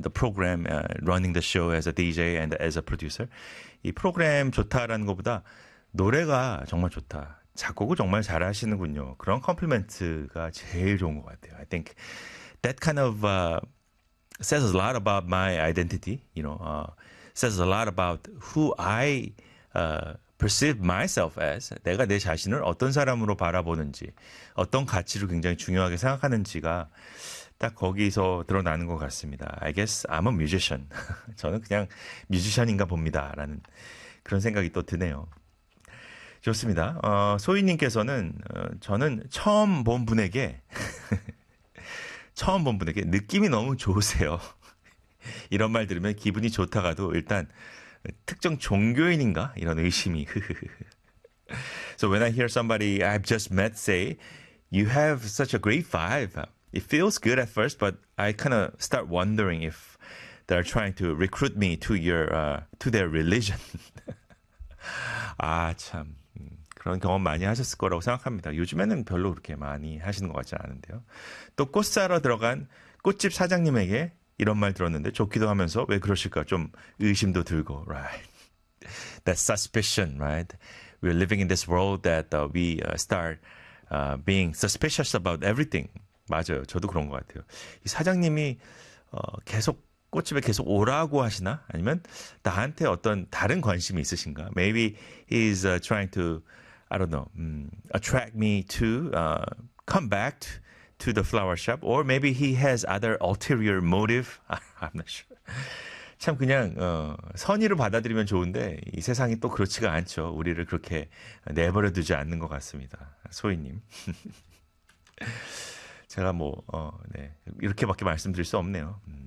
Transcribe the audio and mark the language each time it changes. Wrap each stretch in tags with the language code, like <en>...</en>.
<en>the program, running the show as a DJ and as a producer.</en> <ko>이 프로그램 좋다라는 것보다 노래가 정말 좋다. 작곡을 정말 잘하시는군요. 그런 컴플리멘트가 제일 좋은 것 같아요.</ko> <en>I think that kind of says a lot about my identity, you know, says a lot about who I perceive myself as.</en> <ko>내가 내 자신을 어떤 사람으로 바라보는지, 어떤 가치를 굉장히 중요하게 생각하는지가 딱 거기서 드러나는 것 같습니다.</ko> <en>I guess I'm a musician.</en> <ko>저는 그냥 뮤지션인가 봅니다라는 그런 생각이 또 드네요. 좋습니다. 소희님께서는 저는 처음 본 분에게 처음 본 분에게 느낌이 너무 좋으세요. 이런 말 들으면 기분이 좋다가도 일단 특정 종교인인가 이런 의심이.</ko> <en>So when I hear somebody I've just met say, "You have such a great vibe." It feels good at first, but I kind of start wondering if they're trying to recruit me to to their religion.</en> <ko>아, 참. 그런 경험 많이 하셨을 거라고 생각합니다. 요즘에는 별로 그렇게 많이 하시는 것 같지 않은데요. 또 꽃사러 들어간 꽃집 사장님에게 이런 말 들었는데 좋기도 하면서 왜 그러실까 좀 의심도 들고,</ko> <en>right? That suspicion, right? We're living in this world that we start being suspicious about everything.</en> <ko>맞아요. 저도 그런 것 같아요. 이 사장님이 계속 꽃집에 계속 오라고 하시나? 아니면 나한테 어떤 다른 관심이 있으신가?</ko> <en>Maybe he's trying to, I don't know, attract me to come back to the flower shop, or maybe he has other ulterior motive. I'm not sure.</en> <ko>참 그냥 선의로 받아들이면 좋은데 이 세상이 또 그렇지가 않죠. 우리를 그렇게 내버려 두지 않는 것 같습니다. 소희님. 제가 뭐, 네. 이렇게밖에 말씀드릴 수 없네요.</ko>